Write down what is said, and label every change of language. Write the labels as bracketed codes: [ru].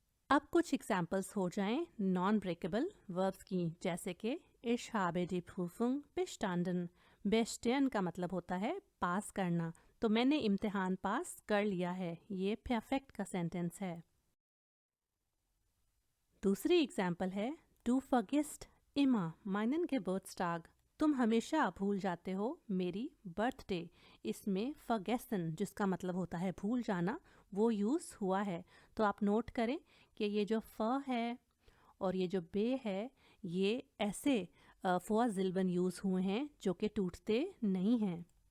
[ur] اب کچھ ایگزامپلس ہو جائیں نان بریکیبل وربس کی, جیسے کہ [de] Ich habe die Prüfung bestanden. [ur] bestehen کا مطلب ہوتا ہے پاس کرنا, تو میں نے امتحان پاس کر لیا ہے, یہ پرفیکٹ کا سینٹنس ہے. دوسری ایگزامپل ہے [de] Du vergisst immer meinen Geburtstag. [ur] تم ہمیشہ بھول جاتے ہو میری برتھ ڈے. اس میں forgessen جس کا مطلب ہوتا ہے بھول جانا وہ یوز ہوا ہے. تو آپ نوٹ کریں کہ یہ جو ف ہے اور یہ جو بے ہے یہ ایسے فوا زلبن یوز ہوئے ہیں جو کہ ٹوٹتے نہیں ہیں.